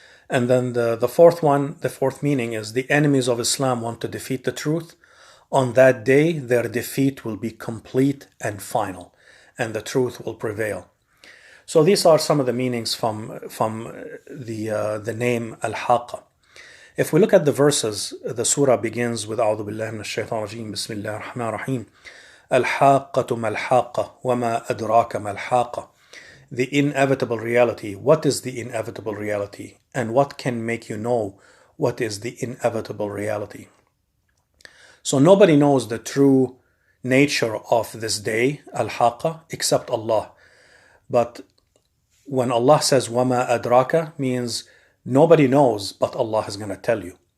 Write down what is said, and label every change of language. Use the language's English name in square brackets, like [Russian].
[English] And then the fourth meaning is the enemies of Islam want to defeat the truth. On that day, their defeat will be complete and final, and the truth will prevail. So these are some of the meanings from the name Al-Haaqah. If we look at the verses, the surah begins with [Arabic] أعوذ بالله من الشيطان الرجيم بسم الله الرحمن الرحيم الحاقة ما الحاقة وما أدراك ما الحاقة. [English] The inevitable reality. What is the inevitable reality? And what can make you know what is the inevitable reality? So nobody knows the true nature of this day, Al-Haaqah, except Allah. But when Allah says [Arabic] وَمَا أَدْرَاكَ, [English] means nobody knows, but Allah is going to tell you.